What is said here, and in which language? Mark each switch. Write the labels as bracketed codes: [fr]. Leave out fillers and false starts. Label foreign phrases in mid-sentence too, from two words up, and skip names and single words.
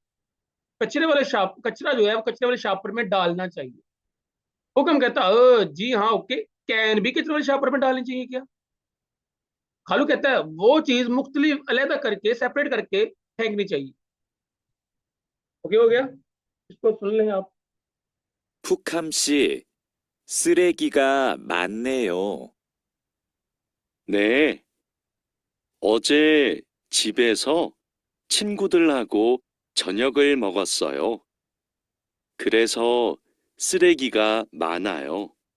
[ur] کچرے والے شاپ کچرا جو ہے وہ کچرے والے شاپر میں ڈالنا چاہیے. हुक्म کہتا جی ہاں اوکے، کین بھی کچرے والے شاپر میں ڈالنی چاہیے کیا? خالو کہتا ہے وہ چیز مختلف علیحدہ کر کے سیپریٹ کر کے پھینکنی چاہیے. اوکے ہو گیا، اس کو سن لیں آپ. [ko] 푹함 씨, 쓰레기가 많네요. 네, 어제 집에서 친구들하고 저녁을 먹었어요. 그래서 쓰레기가 많아요.